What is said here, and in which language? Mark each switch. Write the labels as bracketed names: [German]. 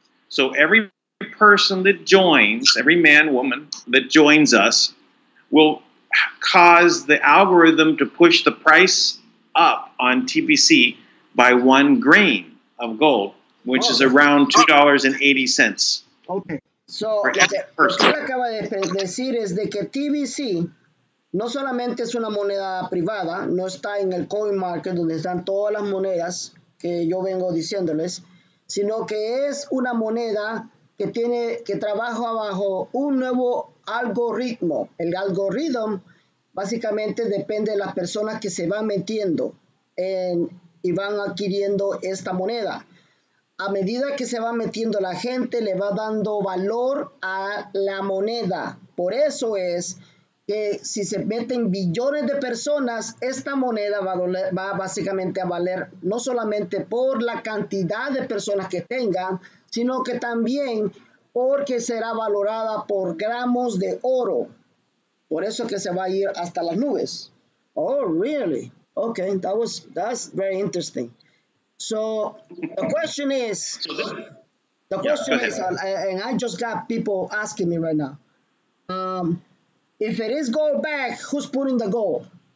[English] So every person that joins, every man, woman that joins us, will cause the algorithm to push the price up on TBC by 1 grain of gold, which is around $2.80. Okay. [Spanish] So, lo que acaba de decir es de que TBC no solamente es una moneda privada, no está en el coin market donde están todas las monedas que yo vengo diciéndoles, sino que es una moneda que trabaja bajo un nuevo algoritmo. El algoritmo básicamente depende de las personas que se van metiendo y van adquiriendo esta moneda. A medida que se va metiendo la gente, le va dando valor a la moneda. Por eso es que si se meten billones de personas, esta moneda va básicamente a valer no solamente por la cantidad de personas que tengan, sino que también porque será valorada por gramos de oro. Por eso que se va a ir hasta las nubes. [English] Oh, really? Okay, that's very interesting. So the question is, and I just got people asking me right now, if it is gold back, who's putting the gold?